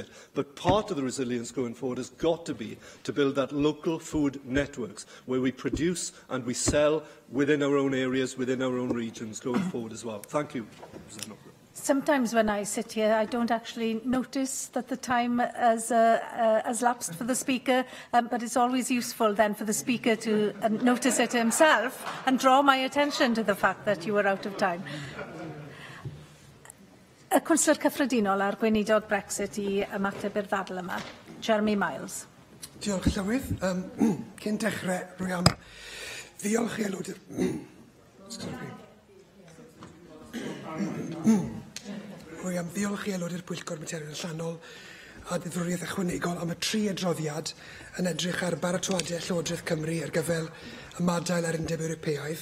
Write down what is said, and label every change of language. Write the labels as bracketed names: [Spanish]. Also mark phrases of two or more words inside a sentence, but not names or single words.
[English] But part of the resilience going forward has got to be to build that local food networks where we produce and we sell within our own areas, within our own regions going forward as well. Thank you. Sometimes when I sit here, I don't actually notice that the time has lapsed for the Speaker, but it's always useful then for the Speaker to notice it himself and draw my attention to the fact that you were out of time. [Welsh] Y Cwnsler Cyffredinol ar gweinidog Brexit I ymateb i'r ddadl yma. Jeremy Miles. Diolch Llywydd. Cyn dechrau, rwy am ddiolch I aelodau'r... Rwy am ddiolch I aelodau'r Pwyllgor Materion Allanol a Deddfwriaeth Ychwanegol am y 3 adroddiad yn edrych ar baratoadau Llywodraeth Cymru ar gyfer ymadael ar Undeb Ewropeaidd.